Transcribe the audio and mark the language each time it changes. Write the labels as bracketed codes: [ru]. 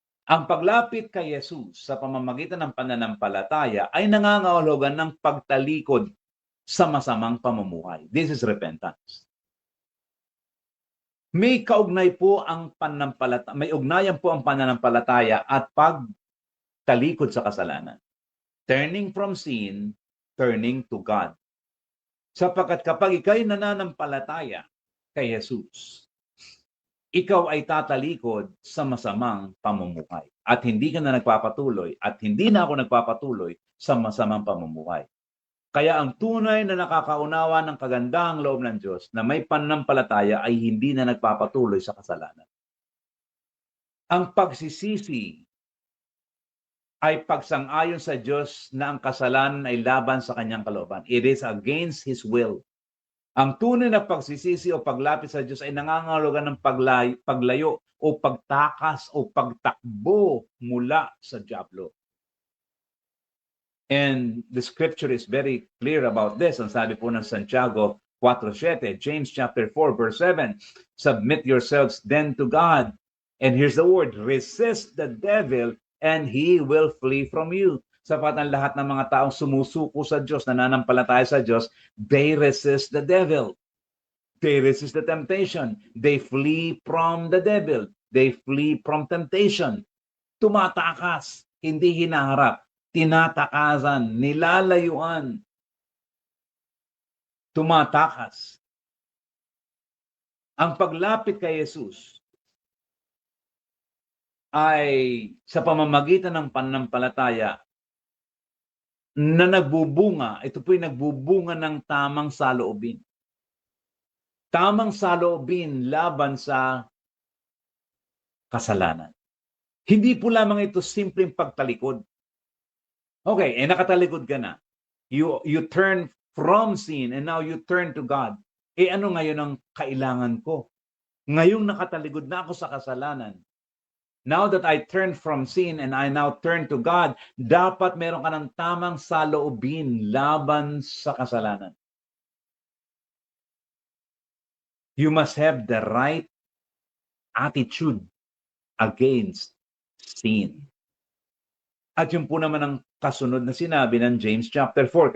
[tl] Ang paglapit kay Jesus sa pamamagitan ng pananampalataya ay nangangahulugan ng pagtalikod sa masamang pamumuhay. [en] This is repentance. [tl] May kaugnay po ang pananampalataya, may ugnayan po ang pananampalataya at pagtalikod sa kasalanan. [en] Turning from sin, turning to God. [tl] Sapagkat kapag ikaw'y nananampalataya kay Jesus, ikaw ay tatalikod sa masamang pamumuhay. At hindi ka na nagpapatuloy at hindi na ako nagpapatuloy sa masamang pamumuhay. Kaya ang tunay na nakakaunawa ng kagandahang loob ng Diyos na may pananampalataya ay hindi na nagpapatuloy sa kasalanan. Ang pagsisisi ay pagsang-ayon sa Diyos na ang kasalanan ay laban sa kanyang kalooban. [en] It is against His will. [tl] Ang tunay na pagsisisi o paglapit sa Diyos ay nangangahulugan ng paglayo o pagtakas o pagtakbo mula sa dyablo. [en] And the scripture is very clear about this. [tl] Ang sabi po ng Santiago 4:7, [en] James chapter 4 verse 7, submit yourselves then to God. And here's the word, resist the devil and he will flee from you. [tl] Sapat ang lahat ng mga taong sumusuko sa Diyos, nananampalataya sa Diyos, [en] they resist the devil. They resist the temptation. They flee from the devil. They flee from temptation. [tl] Tumatakas, hindi hinaharap. Tinatakasan, nilalayuan, tumatakas. Ang paglapit kay Jesus ay sa pamamagitan ng pananampalataya na nagbubunga, ito po'y nagbubunga ng tamang saloobin. Tamang saloobin laban sa kasalanan. Hindi po lamang ito simpleng pagtalikod. Okay, nakatalikod ka na. [en] You turn from sin and now you turn to God. [tl] Ano ngayon ang kailangan ko? Ngayong nakatalikod na ako sa kasalanan. [en] Now that I turn from sin and I now turn to God, [tl] dapat meron ka ng tamang saloobin laban sa kasalanan. [en] You must have the right attitude against sin. [tl] At yun po naman ang kasunod na sinabi ng James chapter 4.